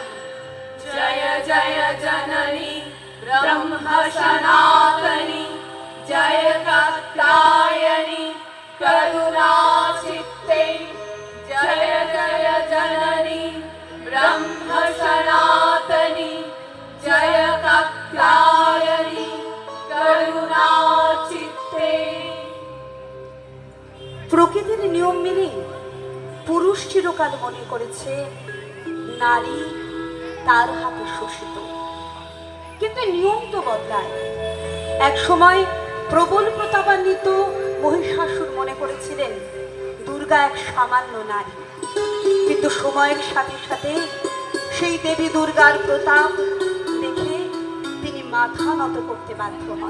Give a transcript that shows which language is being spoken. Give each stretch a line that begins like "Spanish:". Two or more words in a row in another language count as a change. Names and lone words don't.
Sanskrit: जय जय जननी ब्रह्म सनातनी, जय कात्यायनी करुणा चित्ते। जय जय जननी ब्रह्म सनातनी, जय कात्यायनी करुणा चित्ते।
Bangla: প্রকৃতির নিয়ম মেনে পুরুষ চিরকাল মনে করেছে নারী তার হাতে শোষিত, কিন্তু নিয়ম তো বদলায়। এক সময় প্রবল প্রতাপান্বিত মহিষাসুর মনে করেছিলেন দুর্গা এক সামান্য নারী, কিন্তু সময়ের সাথে সাথে সেই দেবী দুর্গার প্রতাপ দেখে তিনি মাথা নত করতে বাধ্য হন।